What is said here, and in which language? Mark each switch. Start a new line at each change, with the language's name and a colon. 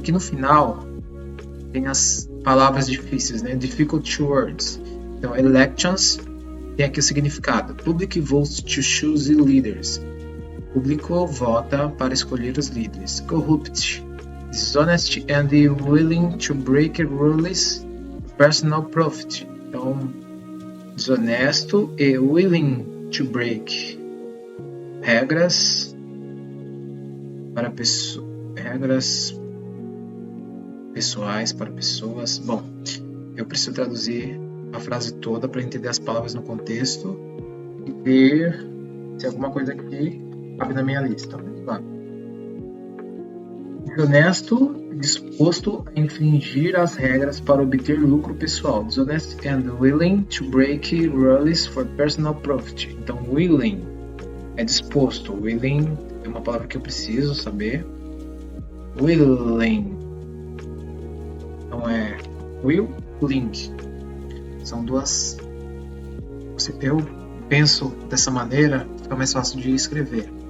Portuguese: Aqui no final tem as palavras difíceis, né?
English: Difficult words.
Portuguese: Então, elections tem aqui o significado.
English: Public votes to choose leaders.
Portuguese: O público vota para escolher os líderes.
English: Corrupt. Dishonest and willing to break rules for personal profit.
Portuguese: Então, desonesto e
English: willing to break
Portuguese: regras para regras pessoais para pessoas. Bom, eu preciso traduzir a frase toda para entender as palavras no contexto e ver se alguma coisa aqui cabe na minha lista. Vamos lá. Desonesto, disposto a infringir as regras para obter lucro pessoal.
English: Dishonest and willing to break rules for personal profit.
Portuguese: Então, willing é disposto. Willing é uma palavra que eu preciso saber. Willing. Então é willing. São duas. Eu penso dessa maneira, fica mais fácil de escrever.